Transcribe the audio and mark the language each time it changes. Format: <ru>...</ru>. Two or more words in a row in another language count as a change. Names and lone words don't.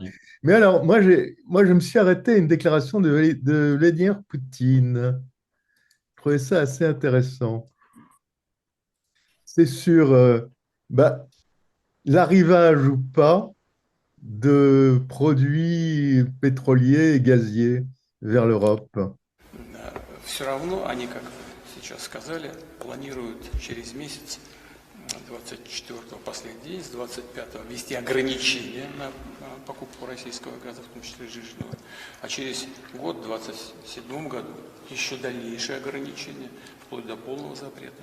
<fr>Mais alors, moi, je me suis arrêté à une déclaration de Vladimir Poutine. Je trouvais ça assez intéressant. C'est sur l'arrivage ou pas de produits pétroliers et gaziers vers l'Europe.</fr> <ru>Все равно они, как сейчас сказали, планируют через месяц, 24-го последний день, с 25-го ввести ограничения на покупку российского газа, в том числе жиженного. А через год, в 2027 году, еще дальнейшие ограничения, вплоть до полного запрета.</ru>